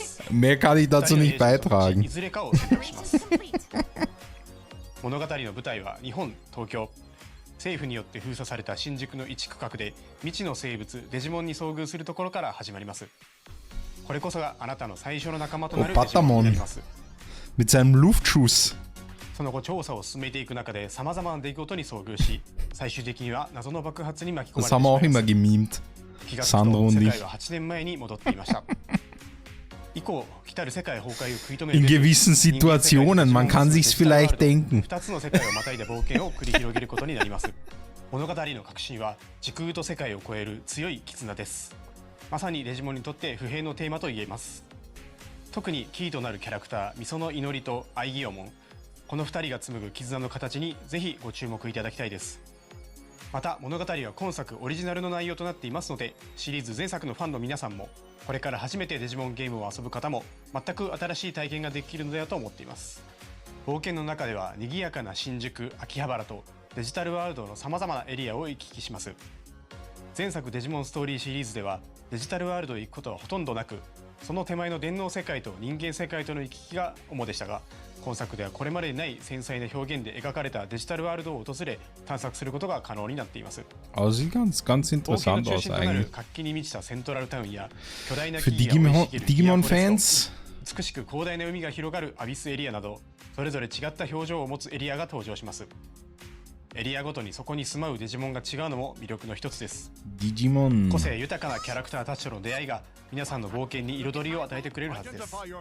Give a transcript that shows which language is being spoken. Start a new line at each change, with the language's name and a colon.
German: Mehr kann ich dazu nicht beitragen.
Japanese: 物語の舞台は日本、東京。政府によって封鎖された新宿の一区画で未知の生物デジモンに遭遇するところから始まります。これこそがあなたの最初の仲間となるデジモンになります。
German: Mit seinem Luftschuss.
Japanese: その後調査を進めていく中で様々な出来事に遭遇し、最終的には謎の爆発に巻き込まれてしまいます。
German: Das haben wir auch immer gemimt.
Japanese: 気がつくと世界は8年前に戻っていました。以降、来たる世界崩壊を食い止める
German: In gewissen Situationen, man kann sich's vielleicht denken.
Japanese: 2つの世界をまたいだ冒険を繰り広げることになります。物語の核心は時空と世界を超える強い絆です。まさにデジモンにとって不平のテーマと言えます。特にキーとなるキャラクターミソの祈りとアイギオモン、この2人が紡ぐ絆の形にぜひご注目いただきたいです。また物語は今作オリジナルの内容となっていますので、シリーズ前作のファンの皆さんもこれから初めてデジモンゲームを遊ぶ方も全く新しい体験ができるのではと思っています。冒険の中では賑やかな新宿、秋葉原とデジタルワールドのさまざまなエリアを行き来します。前作デジモンストーリーシリーズではデジタルワールドへ行くことはほとんどなく、その手前の電脳世界と人間世界との行き来が主でしたが、今作ではこれまでにない繊細な表現で描かれたデジタルワールドを訪れ探索することが可能になっています。
German: Sieht ganz interessant aus eigentlich.
Japanese: 活気に満ちたセントラルタウンや巨大な
German: Für Digimon-Fans.
Japanese: 美しく広大な海が広がるアビスエリアなど、それぞれ違った表情を持つエリアが登場します。エリアごとにそこに住まうデジモンが違うのも魅力の一つです。
German: Digimon.
Japanese: 個性豊かなキャラクターたちとの出会いが皆さんの冒険に彩りを与えてくれるはずです。